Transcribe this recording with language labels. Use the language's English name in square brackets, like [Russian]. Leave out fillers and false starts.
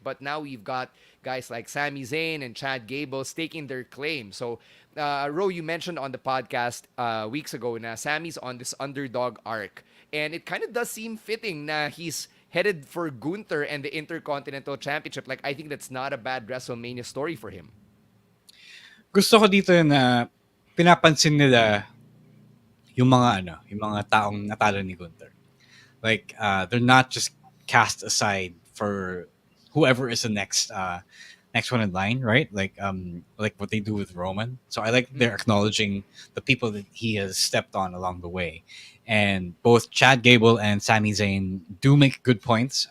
[English] But now we've got guys like Sami Zayn and Chad Gable staking their claim. So, Ro, you mentioned on the podcast weeks ago na Sami's on this underdog arc. And it kind of does seem fitting na he's headed for Gunther and the Intercontinental Championship. Like, I think that's not a bad WrestleMania story for him. [Filipino] Gusto ko dito na pinapansin nila yung mga taong natalo ni Gunther. [English] Like, they're not just cast aside for whoever is the next one in line, right? Like what they do with Roman. So I like they're acknowledging the people that he has stepped on along the way. And both Chad Gable and Sami Zayn do make good points.